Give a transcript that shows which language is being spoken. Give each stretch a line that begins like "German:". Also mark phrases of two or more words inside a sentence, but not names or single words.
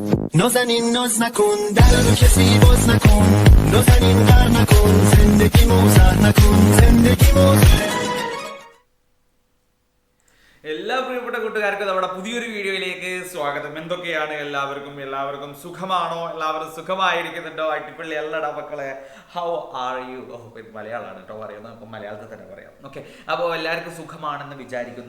Persian: نازنین ناز نکن در رو کسی باز نکن نازنین غر نکن زندگی موزر نکن زندگی موزر.
Malayalam: എല്ലാ പ്രിയപ്പെട്ട കൂട്ടുകാർക്കും നമ്മുടെ പുതിയൊരു വീഡിയോയിലേക്ക് സ്വാഗതം. എന്തൊക്കെയാണ് എല്ലാവർക്കും സുഖമാണോ? എല്ലാവരും സുഖമായിരിക്കുന്നുണ്ടോ? അടിപൊളി അല്ലടാ മക്കളെ.
English: how are you?
Malayalam: ഇത് മലയാളമാണ് കേട്ടോ പറയുന്നത്, അപ്പം മലയാളത്തിൽ തന്നെ പറയാം. ഓക്കെ, അപ്പോൾ എല്ലാവർക്കും സുഖമാണെന്ന് വിചാരിക്കുന്നു.